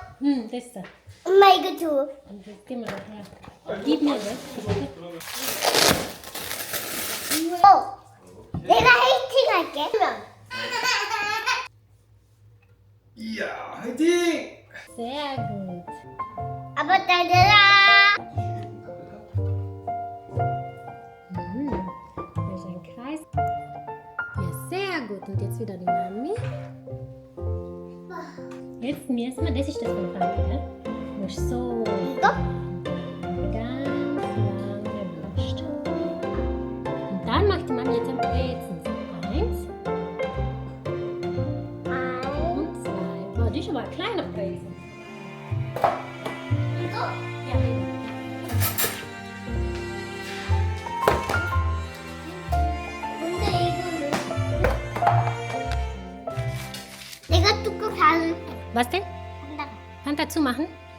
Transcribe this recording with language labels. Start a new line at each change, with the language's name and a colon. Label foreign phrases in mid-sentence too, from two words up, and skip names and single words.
Korean: 응, 됐어. 엄마 이거 줘. 이렇게 말해.
German: Gib mir das.
Korean: 내가 헤이팅 할게. 그러면 이야, 화이팅!
German: Sehr gut.
Korean: 아빠 따르라.
German: Hier ist ein Kreis. Ja, sehr gut. Und jetzt wieder die Mami. Jetzt mir erstmal, das ist das von Frank, Du musst so
Korean: 이거?
German: ganz lange Bürste. Und dann macht die Mami jetzt ein Brezen. Eins und zwei. Boah, die ist aber ein kleiner Brezen.
Korean: 이거?
German: Ja,
Korean: 근데 이거는 내가 뚜껑 닫을
German: was denn?
Korean: 한다.
German: Hand dazu machen?